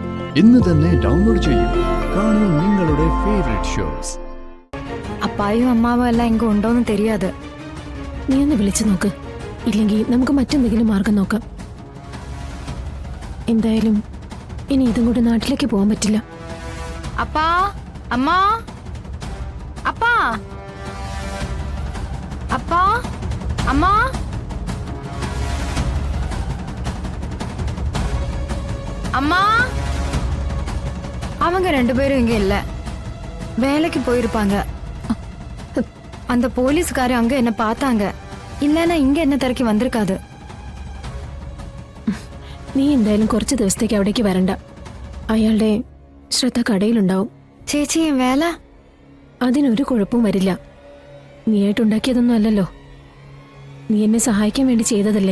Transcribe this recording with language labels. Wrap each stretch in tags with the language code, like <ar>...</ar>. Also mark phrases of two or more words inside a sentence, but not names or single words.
<ml>ഇന്ന് തന്നെ ഡൗൺലോഡ് ചെയ്യൂ. കാണൂ നിങ്ങളുടെ ഫേവറേറ്റ് ഷോസ്. അപ്പായും അമ്മാവും എല്ലാം എങ്കും ഉണ്ടോന്ന് தெரியாது. നീ ഒന്ന് വിളിച്ചു നോക്ക്. ഇല്ലെങ്കിൽ നമുക്ക് മറ്റെന്തെങ്കിലും മാർഗം നോക്കാം. എന്തായാലും ഇനി ഇതും കൂടെ നാട്ടിലേക്ക് പോകാൻ പറ്റില്ല.</ml> <ta>அப்பா அம்மா அப்பா அப்பா அம்மா அம்மா அவங்க ரெண்டு பேரும் இங்க இல்ல, வேலைக்கு போயிருப்பாங்க. அந்த போலீஸ்காரர் அங்க என்ன பார்த்தாங்க, இல்லைன்னா இங்க என்ன</ta> <ml>തിരക്കി വന്നിരിക്കാது. നീ എന്തായാലും കുറച്ച് ദിവസത്തേക്ക് അവിടേക്ക് വരണ്ട. അയാളുടെ ശ്രദ്ധ കടയിലുണ്ടാവും. ചേച്ചി വേല അതിനൊരു കുഴപ്പവും വരില്ല. നീയായിട്ടുണ്ടാക്കിയതൊന്നും അല്ലല്ലോ. നീ എന്നെ സഹായിക്കാൻ വേണ്ടി ചെയ്തതല്ലേ.</ml>